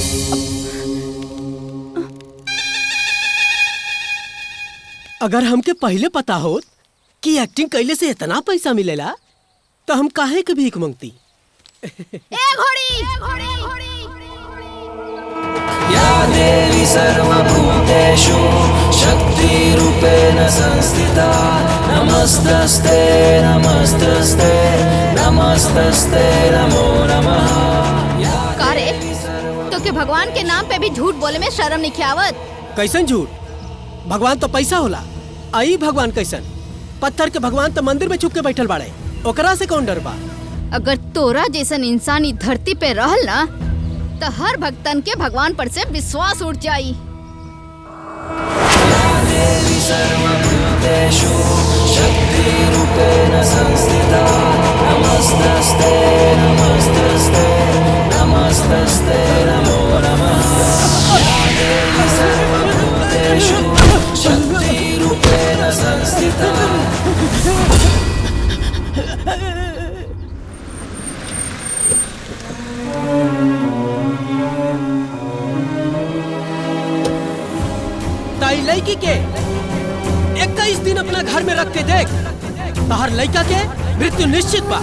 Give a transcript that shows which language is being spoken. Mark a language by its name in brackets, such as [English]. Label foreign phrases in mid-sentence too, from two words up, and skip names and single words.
[Bhojpuri] अगर हमके पहले पता हो कि एक्टिंग कैले से इतना पैसा मिलेला तो हम काहे के भीख मांगती। [Sanskrit] या देवी सर्वभूतेषु शक्ति शक्तिरूपेण संस्थिता नमस्तस्ते नमस्तस्ते नमस्तस्ते नमो नमः। [Bhojpuri] का रे तो के भगवान के नाम पे भी झूठ बोले में शर्म नहीं आवत? कैसन झूठ? भगवान तो पैसा होला, आई भगवान कैसन? पत्थर के भगवान तो मंदिर में छुप के बैठल बाड़े, ओकरा से कौन डर बा? अगर तोरा जैसन इंसान ई धरती पे रहल ना तो हर भक्तन के भगवान पर से विश्वास उठ जाई। [Sanskrit] देवी सर्वभूतेषु शक्तिरूपेण संस्थिता नमस्तस्ते नमस्तस्ते नमस्तस्ते नमो नमः। देवी सर्वभूतेषु शक्तिरूपेण संस्थिता। [Bhojpuri] ताई लड़की के 21 दिन अपना घर में रख के देख, तहर लड़का के मृत्यु निश्चित बा।